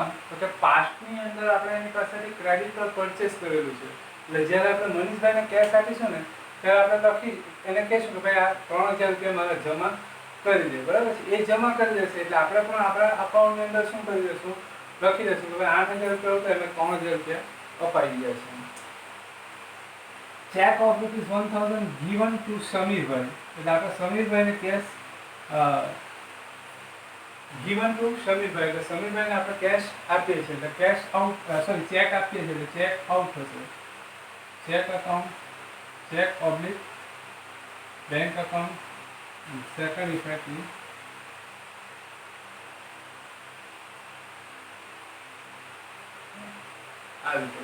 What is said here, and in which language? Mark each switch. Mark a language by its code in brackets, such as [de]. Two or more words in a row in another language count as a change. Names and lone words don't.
[gu] તો કે પાસ્ટની અંદર આપણે એની પાસેથી ક્રેડિટ પર પરચેસ કરેલું છે, એટલે જ્યારે આપણે મનીષભાઈને કેશ આપીશું ને ત્યારે આપણે લખી એને કહીશું કે ભાઈ આ 3000 રૂપિયા મારે જમા કરી દે. બરાબર છે? એ જમા કરી દેશે એટલે આપણે પણ આપણા અકાઉન્ટની અંદર શું કરી દઈશું? લખી દઈશું કે ભાઈ 8000 રૂપિયા હતા એટલે 3000 રૂપિયા અપાઈ ગયા છે. [en] Check of [gu] ₹1000 [en] given to [gu] સમીરભાઈ, એટલે આપણે સમીરભાઈને [en] cash given to [gu] સમીરભાઈ, એટલે સમીરભાઈને આપણે કેશ આપીએ છીએ, એટલે [en] cash out [gu] સોરી ચેક આપીએ છીએ એટલે [en] check out [gu] થશે. [en] Check account, check oblique bank account. Second effect is [gu] આ રીતે.